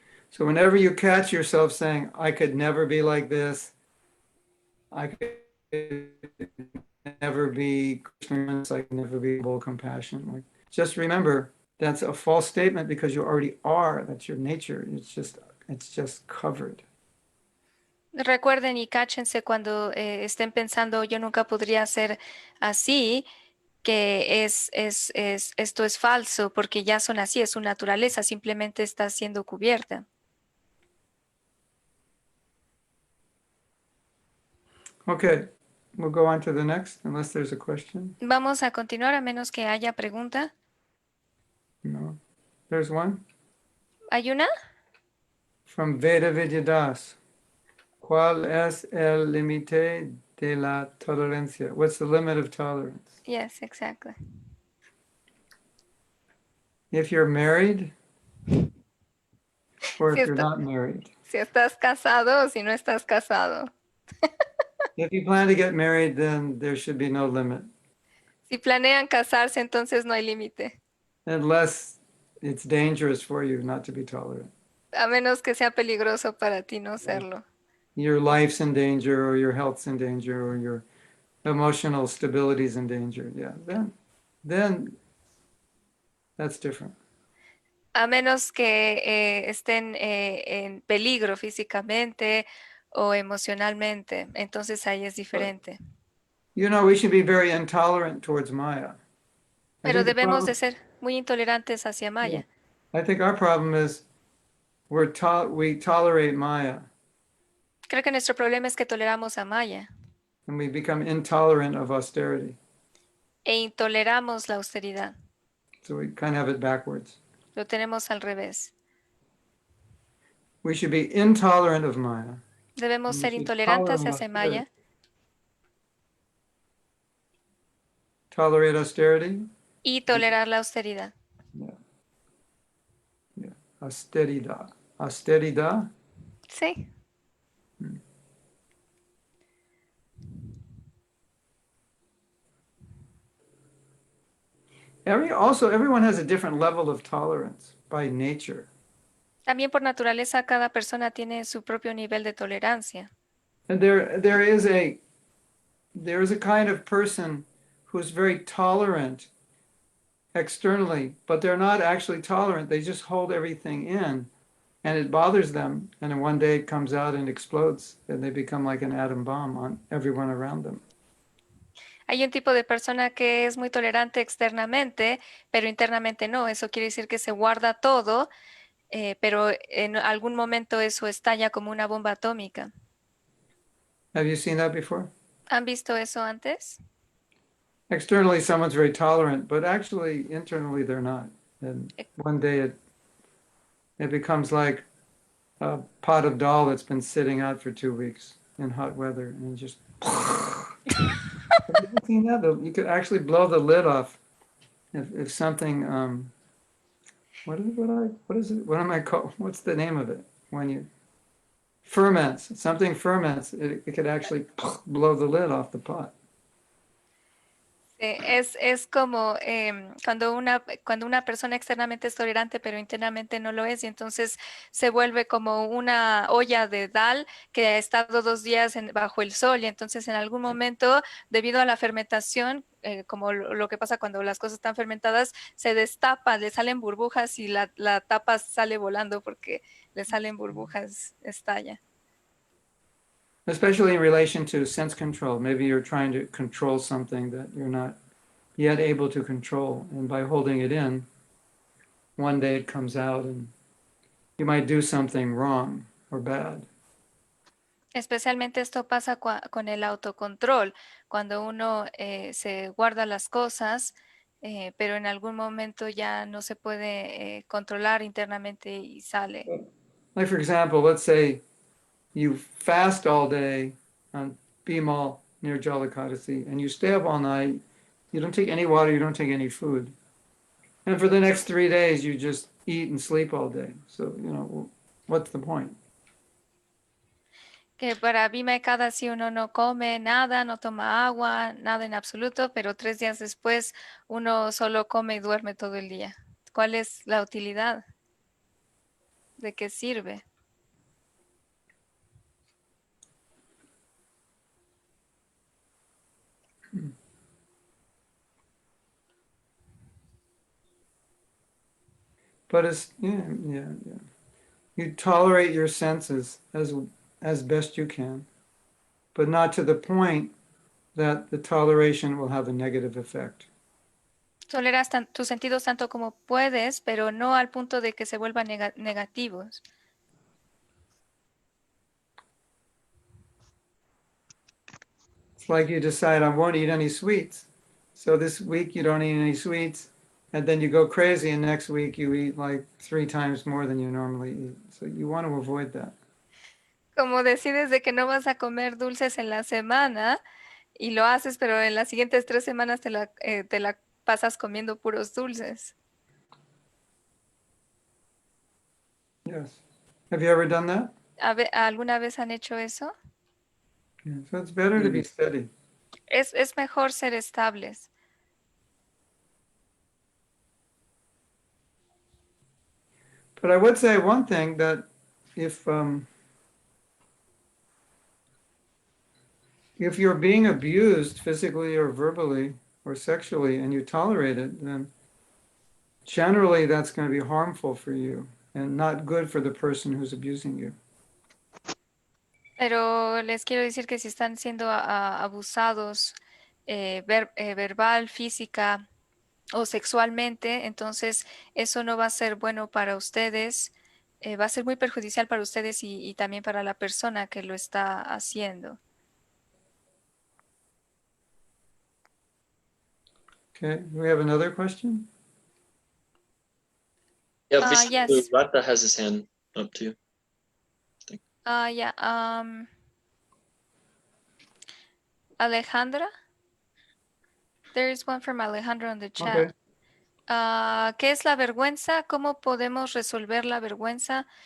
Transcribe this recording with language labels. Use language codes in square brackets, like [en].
[en] So whenever you catch yourself saying, I could never be like this, I could never be Krishna, I could never be full compassion, like, just remember that's a false statement because you already are. That's your nature. It's just covered. [es] Recuerden y cáchense cuando estén pensando yo nunca podría ser así, que esto es falso porque ya son así, es su naturaleza, simplemente está siendo cubierta. [en] Okay, we'll go on to the next unless there's a question. [es] Vamos a continuar a menos que haya pregunta. [en] No, there's one [es] ¿Hay una? [en] from Veda Vidyadas. [es] ¿Cuál es el límite de la tolerancia? [en] What's the limit of tolerance? Yes, exactly. If you're married or [es] Si [en] if you're [es] está- [en] not married. [es] Si estás casado o si no estás casado. [en] If you plan to get married, then there should be no limit, [es] Si planean casarse, entonces no hay límite, [en] unless it's dangerous for you not to be tolerant. [es] a menos que sea peligroso para ti no serlo. [en] Your life's in danger, or your health's in danger, or your emotional stability's in danger. Yeah, then that's different. [es] A menos que estén en peligro físicamente o emocionalmente, entonces ahí es diferente. [en] You know, we should be very intolerant towards Maya. I [es] Pero [en] think the [es] debemos de [en] problem- [es] ser muy intolerantes hacia Maya. [en] I think our problem is we tolerate Maya [es] Creo que nuestro problema es que toleramos a Maya [en] and we become intolerant of austerity. [es] e intoleramos la austeridad. [en] So we kind of have it backwards. [es] Lo tenemos al revés. [en] We should be intolerant of Maya. [es] Debemos [en] We [es] ser [en] should [es] intolerantes [en] tolerate [es] hacia Maya, [en] Tolerate austerity. [es] y tolerar la austeridad. Austeridad. Austeridad. Sí. [en] Everyone has a different level of tolerance by nature. [es] También por naturaleza cada persona tiene su propio nivel de tolerancia. [en] And there is a kind of person who's very tolerant externally, but they're not actually tolerant. They just hold everything in and it bothers them. And then one day it comes out and explodes and they become like an atom bomb on everyone around them. [es] Hay un tipo de persona que es muy tolerante externamente, pero internamente no. Eso quiere decir que se guarda todo, pero en algún momento eso estalla como una bomba atómica. [en] Have you seen that before? [es] ¿Han visto eso antes? [en] Externally, someone's very tolerant, but actually, internally, they're not. And one day it becomes like a pot of dal that's been sitting out for 2 weeks in hot weather, and just. Have you seen that? You could actually blow the lid off if something. What is it? What am I called? What's the name of it? When you ferments, something ferments, it could actually blow the lid off the pot. [es] Es como cuando una persona externamente es tolerante, pero internamente no lo es, y entonces se vuelve como una olla de dal que ha estado 2 días bajo el sol, y entonces en algún momento, debido a la fermentación, como lo que pasa cuando las cosas están fermentadas, se destapa, le salen burbujas y la tapa sale volando porque le salen burbujas, estalla. [en] Especially in relation to sense control. Maybe you're trying to control something that you're not yet able to control. And by holding it in, one day it comes out and you might do something wrong or bad. [es] Especialmente esto pasa con el autocontrol, cuando uno se guarda las cosas, pero en algún momento ya no se puede controlar internamente y sale. [en] Like, for example, let's say you fast all day on Bimal near Jalikadasi and you stay up all night. You don't take any water, you don't take any food. And for the next 3 days, you just eat and sleep all day. So, what's the point? [es] Que para Bhima cada si uno no come nada, no toma agua, nada en absoluto, pero 3 días después uno solo come y duerme todo el día. ¿Cuál es la utilidad? ¿De qué sirve? [en] But it's yeah. You tolerate your senses as best you can, but not to the point that the toleration will have a negative effect. [es] Toleras tus sentidos tanto como puedes, pero no al punto de que se vuelvan negativos. [en] It's like you decide I won't eat any sweets. So this week you don't eat any sweets, and then you go crazy, and next week you eat like 3 times more than you normally eat. So you want to avoid that. [es] Como decides de que no vas a comer dulces en la semana y lo haces, pero en las siguientes 3 semanas te la pasas comiendo puros dulces. [en] Yes. Have you ever done that? [es] ¿Alguna vez han hecho eso? [en] Yeah. So it's better to be steady. [es] Es mejor ser estables. [en] But I would say one thing that if if you're being abused physically or verbally or sexually and you tolerate it, then generally that's going to be harmful for you and not good for the person who's abusing you. [es] Pero les quiero decir que si están siendo abusados verbal, física o sexualmente, entonces eso no va a ser bueno para ustedes, va a ser muy perjudicial para ustedes y también para la persona que lo está haciendo. [en] Okay, do we have another question? Yeah, Yes. Rata has his hand up too. Yeah. Alejandra? There is one from Alejandra on the chat. Okay. [es] ¿Qué es la vergüenza? ¿Cómo podemos resolver la vergüenza?